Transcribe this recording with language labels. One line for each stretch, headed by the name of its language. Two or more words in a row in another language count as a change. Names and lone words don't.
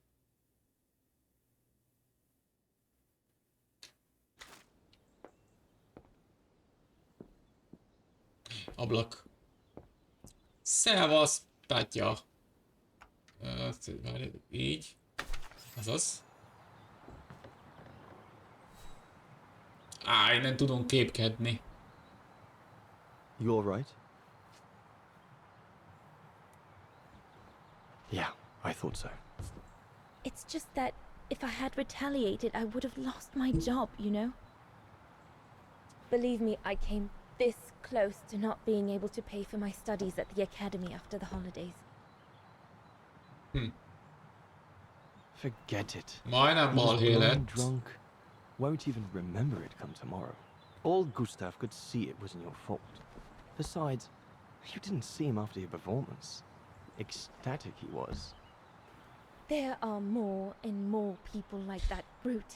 Hungarian: Ablak. Szevasz, Tatya. Így. Azaz. Innen tudunk képkedni.
English: You all right? Yeah, I thought so. It's just that if I had retaliated, I would have lost my job, you know? Believe me, I came this close to not being able to pay for my studies at the academy after the holidays. Forget it.
Hungarian: Majdnem balhé lett.
English: Drunk. Won't even remember it come tomorrow. Old Gustav could see it wasn't your fault. Besides, you didn't see him after your performance. Ecstatic he was. There are more and more people like that brute.